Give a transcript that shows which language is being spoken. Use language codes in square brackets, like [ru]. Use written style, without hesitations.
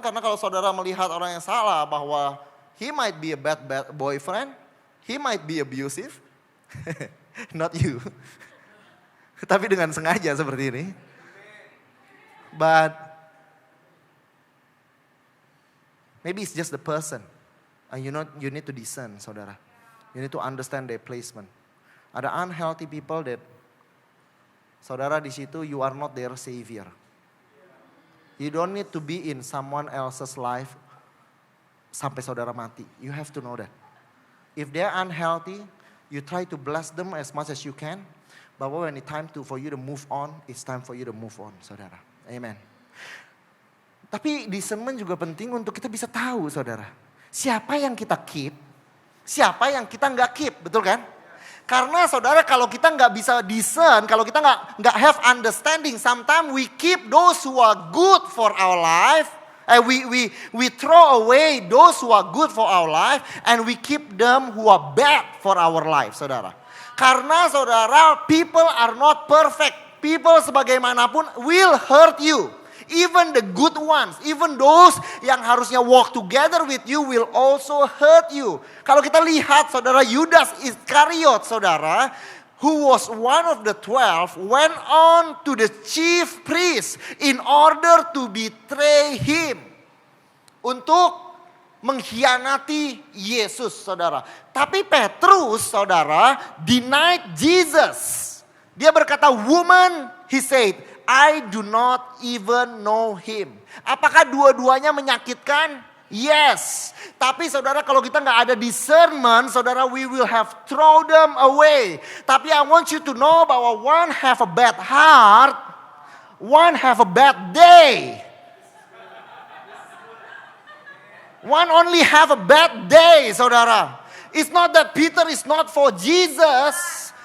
[id] Karena kalau saudara melihat orang yang salah bahwa [en] he might be a bad boyfriend. He might be abusive. Not you. [id] Tapi dengan sengaja seperti ini. [en] But maybe it's just the person. And you need to discern, saudara. You need to understand their placement. [id] Ada [en] unhealthy people that, saudara, [id] di situ [en] you are not their savior. You don't need to be in someone else's life [id] sampai saudara mati. [en] You have to know that. If they are unhealthy, you try to bless them as much as you can. But when it's time for you to move on, it's time for you to move on, saudara. Amen. [id] Tapi discernment juga penting untuk kita bisa tahu, saudara. Siapa yang kita keep, siapa yang kita nggak keep, betul kan? Karena saudara kalau kita nggak bisa [en] discern, [id] kalau kita nggak [en] have understanding, sometimes we keep those who are good for our life, we throw away those who are good for our life, and we keep them who are bad for our life, saudara. [id] Karena [en] saudara, people are not perfect. People [id] sebagaimanapun [en] will hurt you. Even the good ones, even those [id] yang harusnya [en] walk together with you will also hurt you. [id] Kalau kita lihat [en] saudara, Yudas Iskariot, saudara, who was one of the 12, went on to the chief priest in order to betray him. [id] Untuk mengkhianati Yesus, saudara. Tapi Petrus, saudara, [en] denied Jesus. [id] Dia berkata, [en] woman, he said, I do not even know him. [id] Apakah dua-duanya menyakitkan? [en] Yes. [id] Tapi saudara, kalau kita nggak ada discernment, saudara, [en] we will have throw them away. [id] Tapi [en] I want you to know [id] bahwa [en] one have a bad heart, one have a bad day. One only have a bad day, saudara. It's not that Peter is not for Jesus.